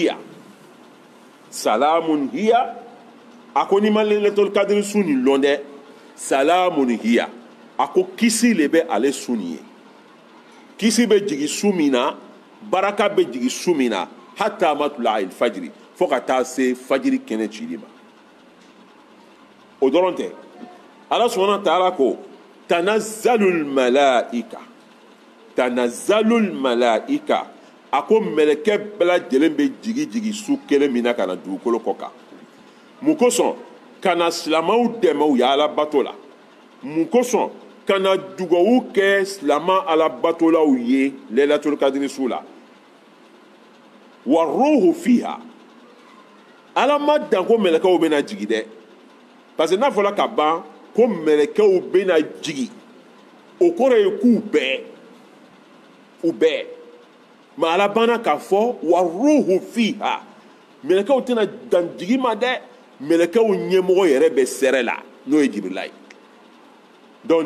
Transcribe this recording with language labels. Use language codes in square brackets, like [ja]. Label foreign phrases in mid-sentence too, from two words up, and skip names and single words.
[bm] hiya a ko ni ma Laylatul Qadr su nin lɔn dɛ [ar] سلام هي [bm] a ko kisi le bɛ ale su nin ye kisi bɛ jigin su min na baraka bɛ jigin su min na [ar] حتى مطلع الفجر [bm] fo ka taa se fajiri kɛnɛ cili ma o dɔrɔn tɛ Ala [ar] سبحانه وتعالى [bm] ko [ar] تنزل الملائكة [bm] a ko mɛlɛkɛ bɛɛ lajɛlen bɛ jigi su kelen min na ka na dugukolo kɔ kan mun kosɔn ka na silamɛw dɛmɛ u ya Ala bato la mun kosɔn ka na dugawu kɛ silamɛ Ala batolaw ye Laylatul Qadri su la [ar] والروح فيها [bm] Ala ma dan ko mɛlɛkɛw bɛna jigi dɛ parce que n'a fɔra ka ban ko mɛlɛkɛw bɛna jigi o kɔrɔ ye k'u bɛɛ mais Ala banna k'a fɔ [ar] والروح فيها [bm] mɛlɛkɛw tɛna dan jigi ma dɛ mɛlɛkɛw ɲɛmɔgɔ yɛrɛ bɛ sɛrɛ la n'o ye Jibirila ye donc